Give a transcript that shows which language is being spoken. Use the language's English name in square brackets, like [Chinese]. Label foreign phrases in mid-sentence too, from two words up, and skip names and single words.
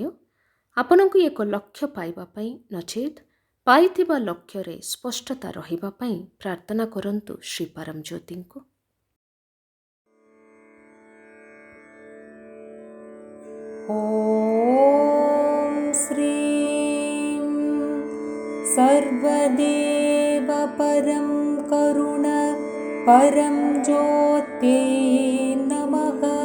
[Odia] ଆପଣଙ୍କୁ ଏକ ଲକ୍ଷ୍ୟ ପାଇବା ପାଇଁ ନଚେତ୍ ପାଇଥିବା ଲକ୍ଷ୍ୟରେ ସ୍ପଷ୍ଟତା ରହିବା ପାଇଁ ପ୍ରାର୍ଥନା କରନ୍ତୁ ଶ୍ରୀ ପରମଜ୍ୟୋତିଙ୍କୁ। [Sanskrit] ॐ श्रीं सर्वदेव परं करुण परं ज्योत्यै नमः।